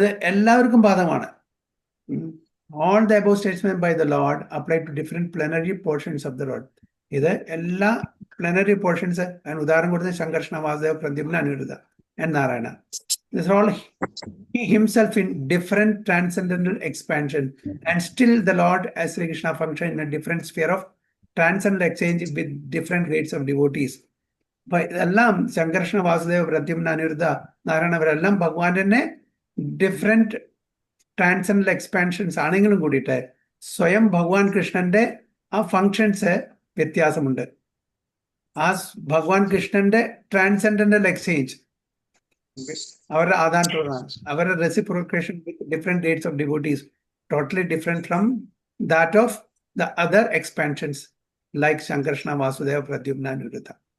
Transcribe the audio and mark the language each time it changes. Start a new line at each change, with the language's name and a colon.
Malayalam: എല്ലാവർക്കും ബാധകമാണ്.
English: All the above statements by the Lord apply to different plenary portions of the Lord.
Malayalam: ഇത് എല്ലാ പ്ലനറി portions ഉദാഹരണം കൊടുത്ത് ശങ്കർഷണ, വാസുദേവ, Pradyumna, Aniruddha and Narayana.
English: These are all he himself in different transcendental expansion, and still the Lord as Sri Krishna function in a different sphere of transcendental exchange with different grades of devotees.
Malayalam: അപ്പൊ ഇതെല്ലാം ശങ്കർഷണ, വാസുദേവ, പ്രദ്യുമ്ന, അനിരുദ്ധ, നാരായണ ഇവരെല്ലാം ഭഗവാന്റെ തന്നെ different ട്രാൻസെൻഡൽ expansions ആണെങ്കിലും കൂടിയിട്ട് സ്വയം ഭഗവാൻ കൃഷ്ണന്റെ ആ ഫങ്ഷൻസ് വ്യത്യാസമുണ്ട്. ആ ഭഗവാൻ കൃഷ്ണന്റെ ട്രാൻസെൻഡന്റൽ എക്സ്ചേഞ്ച്, അവരുടെ ആദാൻ പ്രദാനം, അവരുടെ റെസിപ്രോക്കേഷൻ
English: with different dates of devotees totally different from that of the other expansions
Malayalam: like ശങ്കർഷ്ണ, Vasudeva, Pradyumna, Aniruddha.